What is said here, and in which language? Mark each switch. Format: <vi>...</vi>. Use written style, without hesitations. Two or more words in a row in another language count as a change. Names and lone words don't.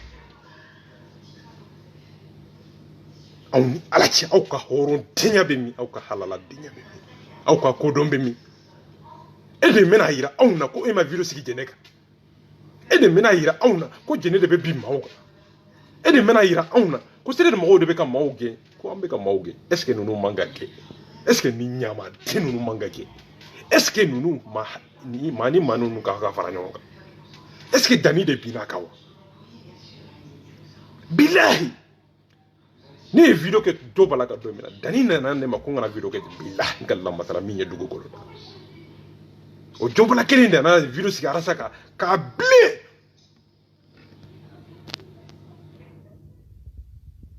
<bm>aw ni ala cɛ aw ka hɔrɔndenya bɛ min aw ka halaladenya bɛ min aw ka kodɔn bɛ min e de bɛna yira anw na ko e ma video sigi jɛnɛ kan e de bɛna yira anw na ko jɛnɛ de bɛ bin maaw kan e de bɛna yira anw na ko CDR mɔgɔw de bɛ ka maaw gɛn ko an bɛ ka maaw gɛn</bm> <fr>est ce que</fr> <bm>ninnu man ka kɛ</bm> <fr>est ce que</fr> <bm>ni ɲamaden ninnu man ka kɛ</bm> <fr>est ce que</fr> <bm>ninnu maa ni maa ninnu ka fara ɲɔgɔn kan</bm> <fr>est ce que</fr> <bm>dani de binna kan wa bilahi ne ye video kɛ dɔ bala ka don min na dani nana ne ma ko n kana video kɛ bilahi n ka lamasara min ye dugu kɔnɔ o jɔnbala kelen de nana video sigi arasa kan k'a bilen</bm>